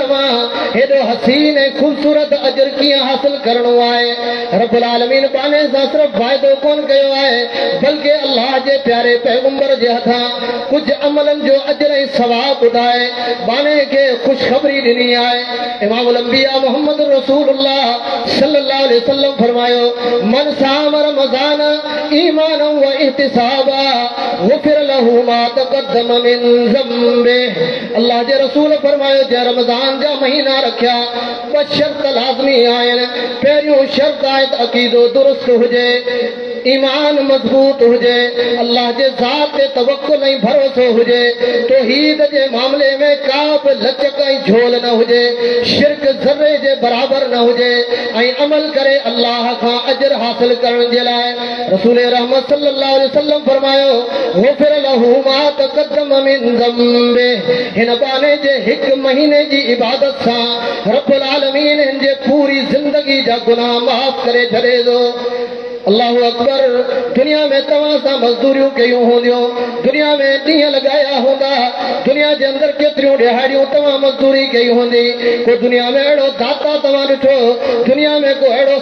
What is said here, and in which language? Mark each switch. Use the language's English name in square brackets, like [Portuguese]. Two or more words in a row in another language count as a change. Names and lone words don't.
[Sindhi] मां हेॾो हसीन ऐं ख़ूबसूरत अजर कीअं हासिल करणो आहे रब्बुल आलमीन बाने सां सिर्फ़ वाइदो कोन कयो आहे बल्कि अल्लाह जे प्यारे पैगंबर जे हथां कुझु अमलनि जो अजर ऐं सवाब ॿुधाए बाने खे ख़ुशख़बरी ॾिनी आहे इमाम अंबिया मोहम्मद रसूलुल्लाह [Arabic] صلى الله عليه وسلم [Sindhi] फरमायो [Arabic] من صام رمضان إيمانا واحتسابا غفر له ما تقدم من ذنبه [Sindhi] अल्लाह जे रसूल फरमायो जे रमज़ान जा महीना रखिया ब शर्त लाज़मी आहिनि पहिरियों शर्त आहे त अक़ीदो दुरुस्त हुजे ईमान मजबूत हुजे अल्लाह जे ज़ात ते तवक्कुल ऐं भरोसो हुजे तौहीद जे मामले में का बि लचक ऐं झोल न हुजे शिरक ज़र्रे जे बराबर न हुजे ऐं अमल करे अल्लाह खां अजर हासिल करण जे लाइ रसूल रहमत [Arabic] صلى الله عليه وسلم [Sindhi] फरमायो गुफ़िर [Arabic] له ما تقدم من ذنبه [Sindhi] हिन बाने जे हिकु महीने जी इबादत सां रब्बुल आलमीन हिन जे पूरी ज़िंदगी जा गुनाह माफ़ करे छॾे थो [Arabic] الله أكبر [Sindhi] दुनिया में तव्हां सां मज़दूरियूं कयूं हूंदियूं दुनिया में ॾींहं लॻाया हूंदा दुनिया जे अंदरि केतिरियूं ॾिहाड़ियूं तव्हां मज़दूरी कई हूंदी को दुनिया में अहिड़ो दाता तव्हां ॾिठो दुनिया में को अहिड़ो